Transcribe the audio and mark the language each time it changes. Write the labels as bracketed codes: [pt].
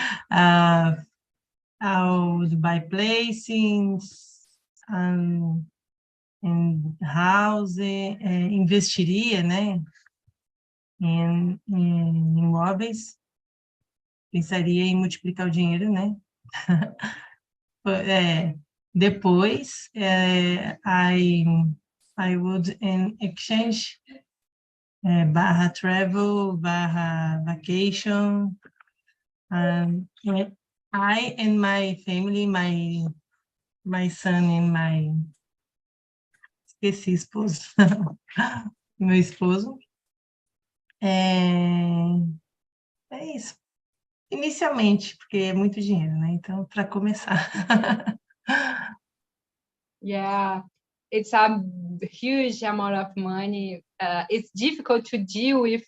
[en] I would buy places and house, [pt] investiria, né? Em imóveis. Pensaria em multiplicar o dinheiro, né? Depois, [en] I would exchange barra travel, barra vacation. I and my family, my son and my... [pt] Esqueci esposo. Meu esposo. É isso. Inicialmente, porque é muito dinheiro, né? Então, para começar. [en] Yeah, it's a huge amount of money. It's difficult to deal with